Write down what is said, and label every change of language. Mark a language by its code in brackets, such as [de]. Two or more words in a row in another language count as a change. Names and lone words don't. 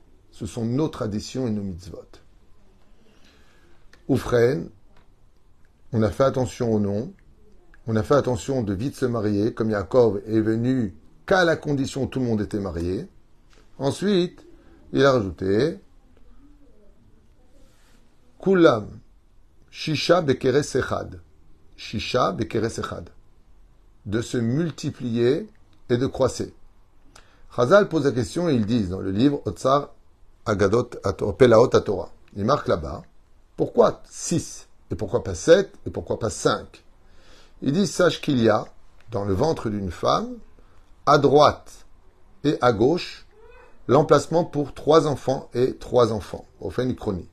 [fr] Ce sont nos traditions et nos mitzvot. Oufren, on a fait attention au nom, on a fait attention de vite se marier, comme Yaakov est venu qu'à la condition où tout le monde était marié. Ensuite, il a rajouté [he] כולם שישה בכרס אחד. שישה בכרס אחד. [fr] De se multiplier et de croisser. Chazal pose la question et ils disent dans le livre Otsar Agadot Pelaot Torah. Il marque là-bas, pourquoi 6 et pourquoi pas 7 et pourquoi pas 5? Il dit, sache qu'il y a dans le ventre d'une femme, à droite et à gauche, l'emplacement pour 3 enfants et 3 enfants, au fait une chronie.